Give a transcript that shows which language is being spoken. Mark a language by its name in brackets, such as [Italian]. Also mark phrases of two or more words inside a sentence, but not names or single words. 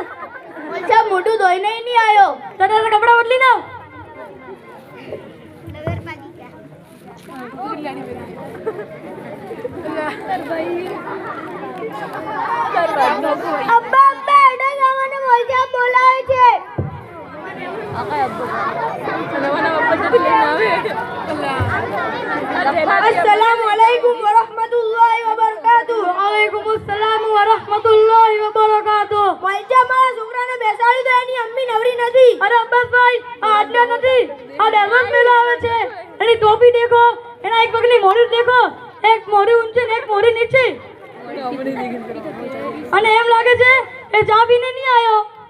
[Gujarati] ભાઈ સાહેબ મોઢું ધોઈને નહીં આવ્યો તને કપડા બદલી નાવ અબ્બા અબ્બા એડા જમાને ભાઈ સાહેબ બોલાવે છે [Arabic] السلام عليكم ورحمة الله وبركاته وعليكم السلام ورحمة الله وبركاته [Gujarati] ભાઈ સાહેબ મારા છોકરાને બેસાડી દો એની અમ્મી નવરી નથી અરે અબ્બાસભાઈ આ આટલા નથી આ ડેવલપ મેલો આવે છે એની ટોપી દેખો એના એક પગની મોઢું દેખો એક મોઢું ઊંચે ને એક મોઢું નીચે અને એમ લાગે છે એ ચા પીને નહીં આવ્યો